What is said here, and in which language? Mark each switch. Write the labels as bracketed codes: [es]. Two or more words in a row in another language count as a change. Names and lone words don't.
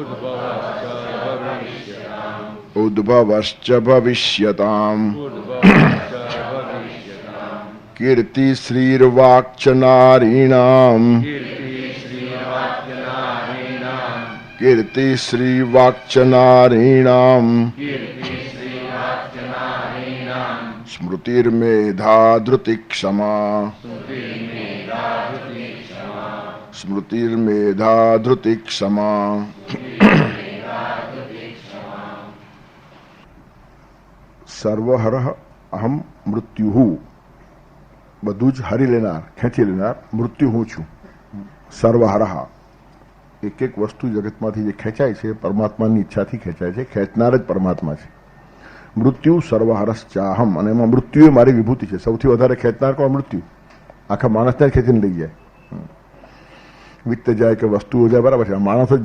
[sa] उद्भवश्च भविष्यताम् कीर्ति श्रीर्वाक्च नारीणाम् कीर्ति श्रीवाक्च नारीणाम् स्मृतिर्मेधा धृतिक्षमा स्मृतिर्मेधा धृतिक्षमा सर्वहरः अहम मृत्यु [gu] બધું જ હરી લેનાર ખેંચી લેનાર મૃત્યુ હું છું સર્વહરઃ એક એક વસ્તુ જગતમાંથી જે ખેંચાય છે પરમાત્માની ઈચ્છાથી ખેંચાય છે ખેંચનાર જ પરમાત્મા છે [sa] मृत्यु सर्वहरश्चाहम [gu] અને એમાં મૃત્યુ એ મારી વિભૂતિ છે સૌથી વધારે ખેંચનાર કોણ મૃત્યુ આખા માણસને ખેંચીને લઈ જાય વિત્ત જાય કે વસ્તુઓ જાય બરાબર છે માણસ જ